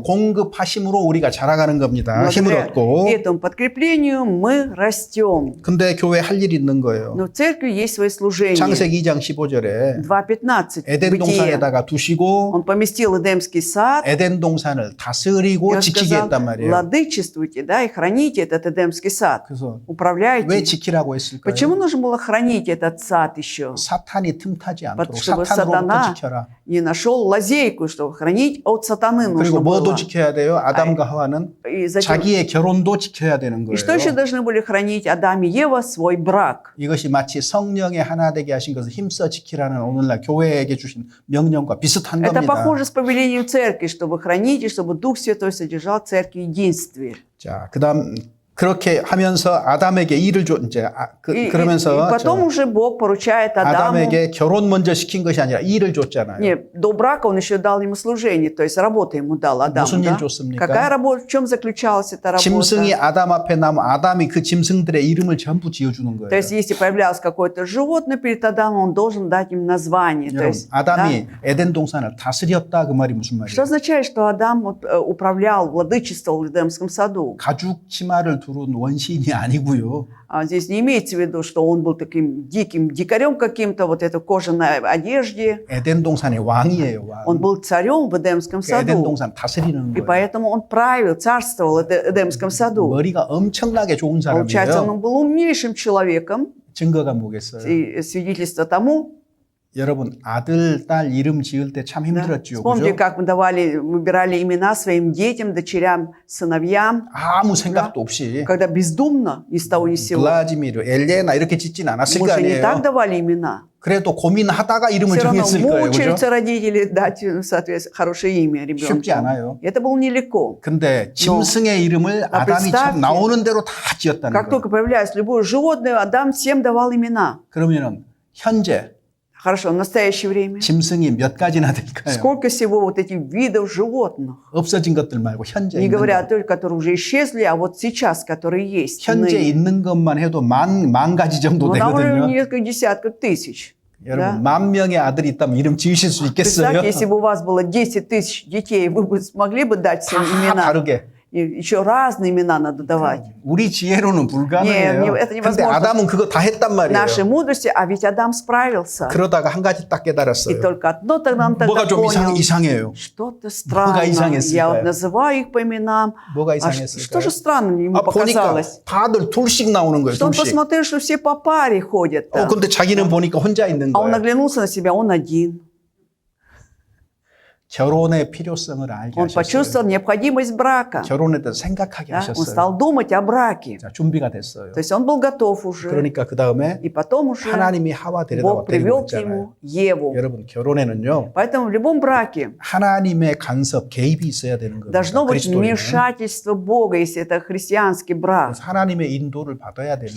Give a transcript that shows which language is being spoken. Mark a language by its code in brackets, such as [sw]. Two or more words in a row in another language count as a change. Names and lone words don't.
[ko] 공급하심으로 우리가 자라가는 겁니다. 힘을 [ru] Благодаря [ko] 얻고. [ru] этому подкреплению мы растем. [ko] 근데 교회 할 일이 있는 거예요. [ru] Но в церкви есть свои служения. [ko] 창세기 2장 15절에 2.15. 에덴 [ru] Бытие. [ko] 동산에다가 두시고 [ru] Он поместил Эдемский сад. [ko] 에덴 동산을 다스리고 [ru] И он [ko] 지키게 [ru] сказал, [ko] 했단 말이에요. [ru] владычествуйте, да, и храните этот Эдемский сад. [ko] 그래서 [ru] Управляйте. [ko] 왜 지키라고 했을까요? [ru] Почему нужно было хранить этот сад еще? [ko] 사탄이 틈타지 않도록 [ru] чтобы [ko] 사탄으로부터 [ru] сатана [ko] 지켜라. [ru] не нашел лазейку, чтобы хранить от сатаны нужно [ko] 그리고 뭐도 [ru] было. [ko] 지켜야 돼요? 아담과 하와는 [ru] И, затем, [ko] 자기의 결혼도 지켜야 되는 [ru] и что еще [ko] 거예요. [ru] должны были хранить Адам и Ева? Свой брак. [ko] 이것이 마치 성령의 하나 되게 하신 것을 힘써 지키라는 오늘날 교회에게 주신 명령과 비슷한 [ru] Это [ko] 겁니다. [ru] похоже с повелением церкви, чтобы хранить и чтобы Дух Святой содержал церковь в единстве. [ko] 자, 그다음 그렇게 하면서 아담에게 일을 줘 이제 [ru] И [ko] 그러면서 [ru] потом уже Бог поручает Адаму. [ko] 아담에게 결혼 먼저 시킨 것이 아니라 일을 줬잖아요. [ru] Нет, до брака он еще дал ему служение, то есть работу ему дал Адам. [ko] 무슨 일 [ru] Да? [ko] 줬습니까? [ru] Какая работа, в чем заключалась эта работа? [ko] 짐승이 아담 앞에 나면 아담이 그 짐승들의 이름을 전부 지어주는 [ru] То [ko] 거예요. [ru] есть, если появлялось какое-то животное перед Адамом, он должен дать им название. То [ko] 여러분, [ru] есть, [ko] 아담이 에덴 동산을 다스렸다 그 말이 무슨 [ru] Что [ko] 말이에요? [ru] означает, что Адам управлял, владычествовал в Эдемском саду? [ko] 가죽 치마를 두른 원시인이 아니고요. [ru] А здесь не имеется в виду, что он был таким диким дикарем каким-то, вот это кожаной одежде. [ko] 에덴 동산의 왕이에요. 왕. [ru] Он был царем в Эдемском [ko] 그 에덴 [ru] саду. [ko] 동산 다스리는 [ru] И [ko] 거예요. [ru] поэтому он правил, царствовал в Эдемском саду. [ko] 머리가 엄청나게 좋은 [ru] Получается, [ko] 사람이에요. [ru] он был умнейшим человеком. [ko] 증거가 뭐겠어요? [ru] И свидетельство тому, [ko] 여러분 아들, 딸 이름 지을 때 참 [ru] да, [ko] 힘들었죠. [ru] вспомните, [ko] 그죠? [ru] как мы выбирали имена своим детям, дочерям, сыновьям, [ko] 아무 생각도 없이 [ru] когда бездумно, ни с того ни с сего. [ko] 블라지미르, 엘레나 이렇게 짓진 않았을 [ru] Мы [ko] 거 [ru] же не так [ko] 아니에요. [ru] давали имена. [ko] 그래도 고민하다가 이름을 [ru] Все равно [ko] 정했을 거예요. 그죠? [ru] мучаются родители дать, соответственно, хорошее имя [ko] 쉽지 [ru] ребенку. [ko] 않아요. [ru] Это было нелегко. [ko] 근데 짐승의 이름을 아, 아담이 참 [ru] представьте, [ko] 나오는 대로 다 지었다는 [ru] Как [ko] 거예요. [ru] только появляется любое животное, Адам всем давал имена. [ko] 그러면은 현재 [ru] Хорошо, в настоящее время. [ko] 짐승이 몇 가지나 될까요? [ru] Сколько всего вот этих видов животных? [ko] 없어진 것들 말고 현재 [ru] Не [ko] 있는 [ru] говоря о [ko] 것. [ru] той, которые уже исчезли, а вот сейчас, которые есть. [ko] 현재 [ru] ныне. [ko] 있는 것만 해도 만 가지 정도 [ru] Ну, там уже [ko] 되거든요. [ru] несколько десятков тысяч. [ko] 여러분 [ru] Да? [ko] 10,000명의 아들이 있다면 이름 지으실 수 있겠어요? [ru] Представьте, если бы у вас было 10 тысяч детей, вы бы смогли бы дать всем [ko] 다 [ru] имена? [ko] 다르게. [ru] И еще разные имена надо давать. [ko] 우리 지혜로는 불가능해요. [ru] Не, это [ko] 근데 [ru] невозможно. [ko] 아담은 그거 다 했단 말이에요. [ru] Нашей мудрости, а ведь Адам справился. [ko] 그러다가 한 가지 딱 [ru] И [ko] 깨달았어요. [ru] только одно тогда он тогда [ko] 뭐가 좀 [ru] понял. [ko] 이상해요. [ru] Что-то странно. [ko] 이상했을까요? [ru] Я вот называю их по именам. [ko] 뭐가 [ru] А [ko] 이상했을까요? [ru] что же странно ему [ko] 아, 보니까 [ru] показалось? [ko] 다들 둘씩 나오는 거예요. [ru] Что он [ko] 둘씩. [ru] посмотрел, что все по паре ходят. там. [ko] 근데 자기는 보니까 혼자 있는 [ru] А он [ko] 거예요. [ru] оглянулся на себя, он один. [ko] 결혼의 필요성을 알게 [ru] Он [ko] 하셨어요. [ru] почувствовал необходимость брака. [ko] 결혼에 대해서 생각하게 [ru] Да? Он [ko] 하셨어요. [ru] стал думать о браке. [ko] 자, 준비가 됐어요. [ru] То есть он был готов уже. [ko] 그러니까 그 다음에 [ru] И потом уже [ko] 하나님이 하와 데려다 [ru] Бог [ko] 데리고 [ru] привел к [ko] 왔잖아요. [ru] нему Еву. [ko] 여러분 결혼에는요 [ru] Поэтому в любом браке [ko] 하나님의 간섭 개입이 있어야 되는 겁니다. [ru] должно быть [ko] 그리스도인은. [ru] вмешательство Бога, если это христианский брак, [ko] 그래서 하나님의 인도를 받아야 되는